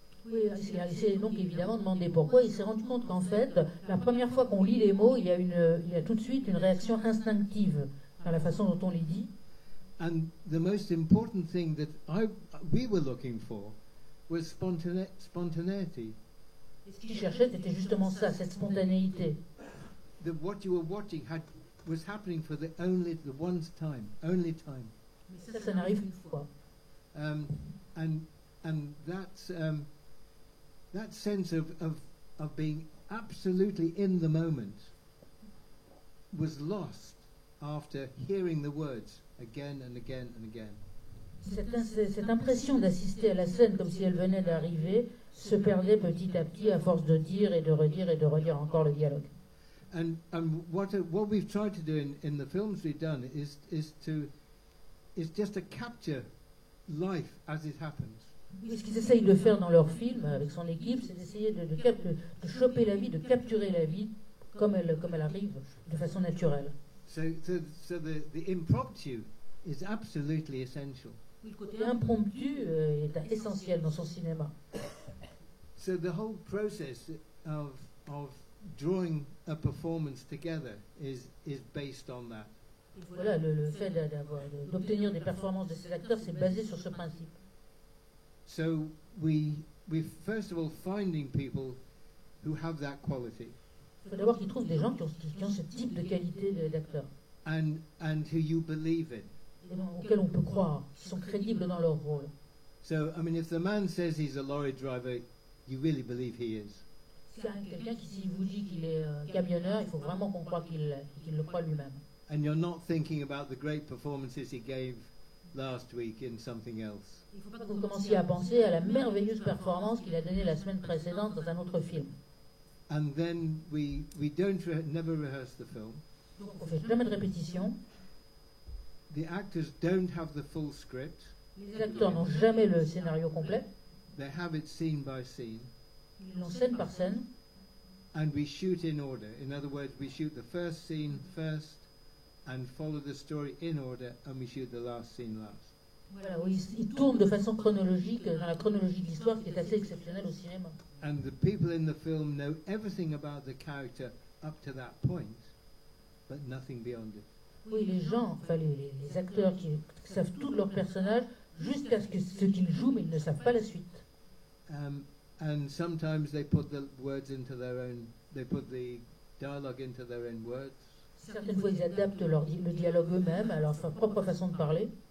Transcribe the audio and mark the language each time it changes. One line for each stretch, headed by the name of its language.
French: Oui, il s'est donc évidemment demandé pourquoi. Il s'est rendu compte qu'en fait, la première fois qu'on lit les mots, il y a tout de suite une réaction instinctive dans la façon dont on les dit.
English: And the most important thing that we were looking for was spontaneity.
French: Et ce qu'il cherchait, c'était justement ça, cette spontanéité.
English: That what you were watching was happening for the only time.
French: Mais ça n'arrive qu'une fois.
English: And that sense of being absolutely in the moment was lost after hearing the words again and again and again.
French: Cette impression d'assister à la scène comme si elle venait d'arriver se perdait petit à petit à force de dire et de redire encore le dialogue.
English: And what we've tried to do in the films we've done is just to capture life as it happens.
French: Et ce qu'ils essayent de faire dans leur film avec son équipe, c'est d'essayer de choper la vie, de capturer la vie comme elle arrive, de façon naturelle.
English: So the impromptu is absolutely essential.
French: Le côté impromptu est essentiel dans son cinéma.
English: So the whole process of drawing a performance together is based on that.
French: Et voilà, le fait d'obtenir des performances de ces acteurs, c'est basé sur ce principe.
English: So we first of all finding people who have that quality.
French: Il faut d'abord qu'ils trouvent des gens qui ont ce type de qualité d'acteur.
English: And who you believe in.
French: Auxquels on peut croire, qui sont crédibles dans leur rôle.
English: So, I mean, if the man says he's a lorry driver, you really believe he is.
French: Si quelqu'un qui vous dit qu'il est camionneur, il faut vraiment qu'on croie qu'il le croit lui-même.
English: And you're not thinking about the great performances he gave last week in something else.
French: Il ne faut pas que vous commenciez à penser à la merveilleuse performance qu'il a donnée la semaine précédente dans un autre film.
English: And then we never rehearse the film.
French: Donc on ne fait jamais de répétition.
English: The actors don't have the full script.
French: Les acteurs n'ont jamais le scénario complet.
English: They have it scene by scene.
French: Ils l'ont scène par scène.
English: And we shoot in order. In other words, we shoot the first scene first and follow the story in order, and we shoot the last scene last.
French: Voilà, ils tournent de façon chronologique, dans la chronologie de l'histoire, qui est assez exceptionnelle au cinéma.
English: And the people in the film know everything about the character up to that point, but nothing beyond it.
French: Oui, les gens, enfin les acteurs qui savent tout de leur personnage jusqu'à ce qu'ils jouent, mais ils ne savent pas la suite.
English: And sometimes they put the words into they put the dialogue into their own words.
French: Certaines fois, ils adaptent le dialogue eux-mêmes à leur propre façon de parler.